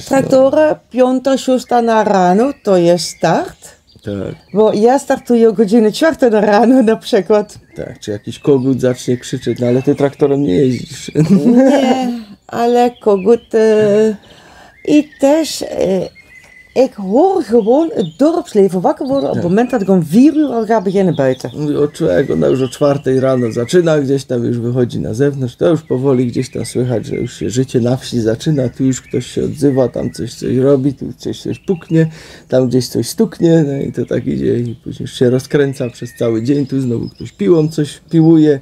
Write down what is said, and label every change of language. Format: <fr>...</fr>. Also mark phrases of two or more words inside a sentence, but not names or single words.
<pl>traktory 5-6 na rano to jest start. Tak, Bo ja startuję o godzinie 4 na rano na przykład. tak. Czy jakiś kogut zacznie krzyczeć, no ale ty traktorem nie jeździsz. Nie, ale kogut. I też</pl> <nl>ik hoor gewoon het dorpsleven wakker worden op het moment dat ik om 4 uur al ga beginnen buiten.</nl> <pl>Mówię, o człowiek, ona już o 4 rano zaczyna, gdzieś tam już wychodzi na zewnątrz, to już powoli gdzieś tam słychać, że już się życie na wsi zaczyna, tu już ktoś się odzywa, tam coś robi, tu coś puknie, tam gdzieś coś stuknie, no i to tak idzie i później już się rozkręca przez cały dzień, tu znowu ktoś piłą coś piłuje.</pl>